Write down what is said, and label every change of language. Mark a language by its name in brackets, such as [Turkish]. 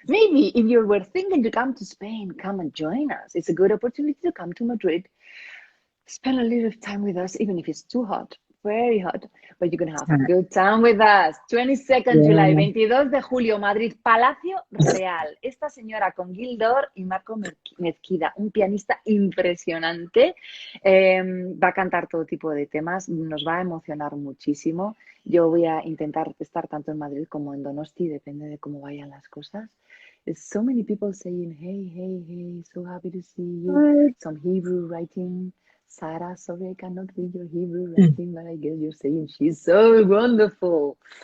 [English] Maybe if you were thinking to come to Spain, come and join us. It's a good opportunity to come to Madrid, spend a little time with us, even if it's too hot. Very hot, but you're going to have a good time with us. 22nd July, [Spanish] 22 de julio, [English] Madrid, Palacio Real. [Spanish] Esta señora con Gildor y Marco Mezquida, un pianista impresionante, va a cantar todo tipo de temas, nos va a emocionar muchísimo. Yo voy a intentar estar tanto en Madrid como en Donosti, depende de cómo vayan las cosas. [English] So many people saying, hey, so happy to see you. Some Hebrew writing. Sarah, sorry I cannot read your Hebrew writing, but I guess you're saying she's so wonderful.